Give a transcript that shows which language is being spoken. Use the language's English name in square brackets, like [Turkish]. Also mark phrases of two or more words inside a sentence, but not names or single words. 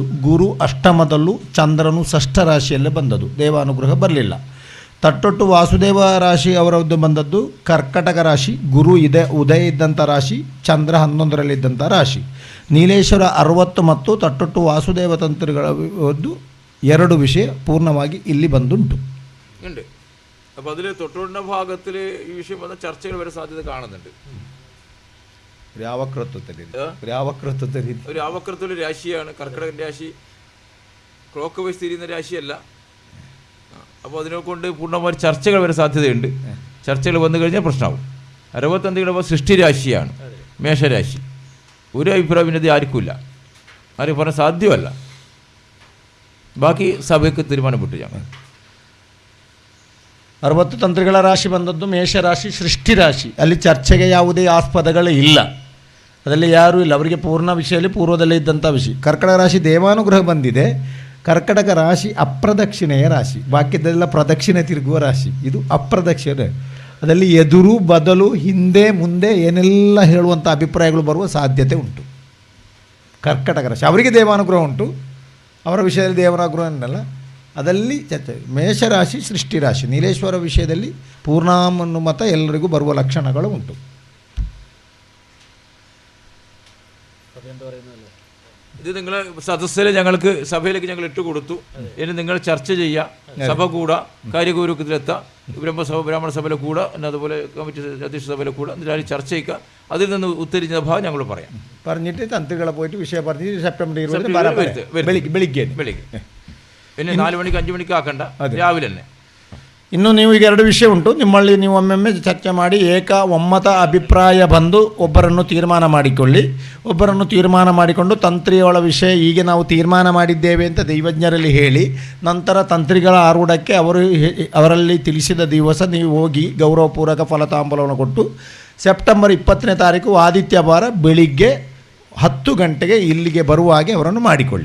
[Kannada] ಗುರು ಅಷ್ಟಮದಲ್ಲೂ, ಚಂದ್ರನು 6ಠ ರಾಶಿಯಲ್ಲೇ ಬಂದದ್ದು, ದೇವಾನುಗ್ರಹ ಬರಲಿಲ್ಲ. ತಟ್ಟೊಟ್ಟು ವಾಸುದೇವ ರಾಶಿ ಅವರದ್ದು ಬಂದದ್ದು ಕರ್ಕಟಕ ರಾಶಿ, ಗುರು ಉದಯ ಇದ್ದಂಥ ರಾಶಿ, ಚಂದ್ರ 11ರಲ್ಲಿದ್ದಂಥ ರಾಶಿ. ನೀಲೇಶ್ವರ 60 ಮತ್ತು ತಟ್ಟೊಟ್ಟು ವಾಸುದೇವ ತಂತ್ರಗಳದ್ದು 2 ವಿಷಯ ಪೂರ್ಣವಾಗಿ ಇಲ್ಲಿ ಬಂದುಂಟು. [Malayalam] ഉണ്ട്. അപ്പോൾ അതിൽ തൊട്ടുകൊണ്ട ഭാഗത്തിൽ ഈ വിഷയം വന്ന ചർച്ചകൾ വരെ സാധ്യത കാണുന്നുണ്ട്. ഒരു ആവക്രത്വത്തിൽ രാശിയാണ് കർക്കിടകൻ രാശി. ക്ലോക്ക് വൈസ് തിരിയുന്ന രാശിയല്ല. അപ്പോൾ അതിനെ കൊണ്ട് പൂർണ്ണമായി ചർച്ചകൾ വരെ സാധ്യതയുണ്ട്. ചർച്ചകൾ വന്നു കഴിഞ്ഞാൽ പ്രശ്നമാവും. 65 സൃഷ്ടി രാശിയാണ് മേഷരാശി. ഒരു അഭിപ്രായ ഭിന്നത ആർക്കുമില്ല, ആരും പറയാൻ സാധ്യമല്ല. [Kannada] ಬಾಕಿ ಸಭೆಗೆ ತೀರ್ಮಾನಬಿಟ್ಟು ഞങ്ങൾ 60 ತಂತ್ರಿಗಳ ರಾಶಿ ಬಂದದ್ದು ಮೇಷರಾಶಿ, ಸೃಷ್ಟಿ ರಾಶಿ. ಅಲ್ಲಿ ಚರ್ಚೆಗೆ ಯಾವುದೇ ಆಸ್ಪದಗಳು ಇಲ್ಲ, ಅದರಲ್ಲಿ ಯಾರೂ ಇಲ್ಲ. ಅವರಿಗೆ ಪೂರ್ಣ ವಿಷಯದಲ್ಲಿ ಪೂರ್ವದಲ್ಲೇ ಇದ್ದಂಥ ವಿಷಯ. ಕರ್ಕಟಕ ರಾಶಿ ದೇವಾನುಗ್ರಹ ಬಂದಿದೆ. ಕರ್ಕಟಕ ರಾಶಿ ಅಪ್ರದಕ್ಷಿಣೆಯ ರಾಶಿ, ಬಾಕಿದೆಲ್ಲ ಪ್ರದಕ್ಷಿಣೆ ತಿರುಗುವ ರಾಶಿ. ಇದು ಅಪ್ರದಕ್ಷಿಣೆ. ಅದರಲ್ಲಿ ಎದುರು ಬದಲು ಹಿಂದೆ ಮುಂದೆ ಏನೆಲ್ಲ ಹೇಳುವಂಥ ಅಭಿಪ್ರಾಯಗಳು ಬರುವ ಸಾಧ್ಯತೆ ಉಂಟು. ಕರ್ಕಟಕ ರಾಶಿ ಅವರಿಗೆ ದೇವಾನುಗ್ರಹ ಉಂಟು, ಅವರ ವಿಷಯದಲ್ಲಿ ದೇವನಾಗ್ರಹ ಅನ್ನಲ್ಲ, ಅದರಲ್ಲಿ ಚರ್ಚೆ. ಮೇಷರಾಶಿ ಸೃಷ್ಟಿ ರಾಶಿ, ನೀಲೇಶ್ವರ ವಿಷಯದಲ್ಲಿ ಪೂರ್ಣಾನುಮತ ಎಲ್ಲರಿಗೂ ಬರುವ ಲಕ್ಷಣಗಳು ಉಂಟು. [Malayalam] ഇത് നിങ്ങളെ സദസ്സിലെ ഞങ്ങൾക്ക് സഭയിലേക്ക് ഞങ്ങൾ ഇട്ട് കൊടുത്തു. ഇനി നിങ്ങൾ ചർച്ച ചെയ്യുക, സഭ കൂടാ, കാര്യഗൗരവത്തിലെത്താം, ബ്രഹ്മസഭ ബ്രാഹ്മണ സഭയിലെ കൂടെ, അതുപോലെ കമ്മിറ്റി അധ്യക്ഷ സഭയിലെ കൂടെ, എന്നിട്ട് ചർച്ച ചെയ്യുക. അതിൽ നിന്ന് ഉത്തരിച്ച ഭാഗം ഞങ്ങൾ പറയാം. പറഞ്ഞിട്ട് തന്ത്രികളെ പോയിട്ട് വിഷയം പറഞ്ഞിട്ട് സെപ്റ്റംബർ 20 ಬೆಳಿಗ್ಗೆ. പിന്നെ 4 മണിക്ക് 5 മണിക്ക് ആക്കണ്ട, രാവിലെ തന്നെ. [Kannada] ಇನ್ನು ನೀವು ಈಗ 2 ವಿಷಯ ಉಂಟು. ನಿಮ್ಮಲ್ಲಿ ನೀವು ಒಮ್ಮೊಮ್ಮೆ ಚರ್ಚೆ ಮಾಡಿ ಒಮ್ಮತ ಅಭಿಪ್ರಾಯ ಬಂದು ಒಬ್ಬರನ್ನು ತೀರ್ಮಾನ ಮಾಡಿಕೊಳ್ಳಿ. ಒಬ್ಬರನ್ನು ತೀರ್ಮಾನ ಮಾಡಿಕೊಂಡು ತಂತ್ರಿಗಳ ವಿಷಯ ಹೀಗೆ ನಾವು ತೀರ್ಮಾನ ಮಾಡಿದ್ದೇವೆ ಅಂತ ದೈವಜ್ಞರಲ್ಲಿ ಹೇಳಿ, ನಂತರ ತಂತ್ರಿಗಳ ಆರೂಢಕ್ಕೆ ಅವರಲ್ಲಿ ತಿಳಿಸಿದ ದಿವಸ ನೀವು ಹೋಗಿ ಗೌರವಪೂರ್ವಕ ಫಲತಾಂಬಲವನ್ನು ಕೊಟ್ಟು ಸೆಪ್ಟೆಂಬರ್ 20ನೇ ತಾರೀಕು ಆದಿತ್ಯವಾರ ಬೆಳಿಗ್ಗೆ 10 ಗಂಟೆಗೆ ಇಲ್ಲಿಗೆ ಬರುವ ಹಾಗೆ ಅವರನ್ನು ಮಾಡಿಕೊಳ್ಳಿ.